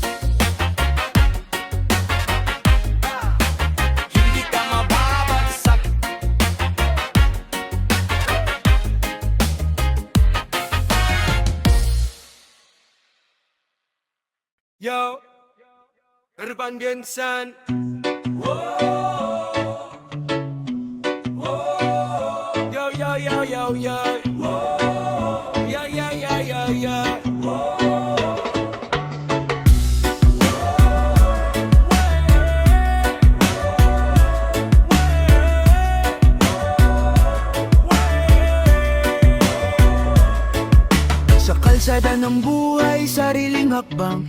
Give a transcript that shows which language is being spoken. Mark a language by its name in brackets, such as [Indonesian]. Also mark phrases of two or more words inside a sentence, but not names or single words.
[Filipino] Hindi ka mababagsak. [English] Yo, Urban Gensan. Yo, yo, yo, yo, yo. Yeah, yeah, yeah, yeah, yeah. [Filipino] Sa kalsada ng buhay, sariling hakbang.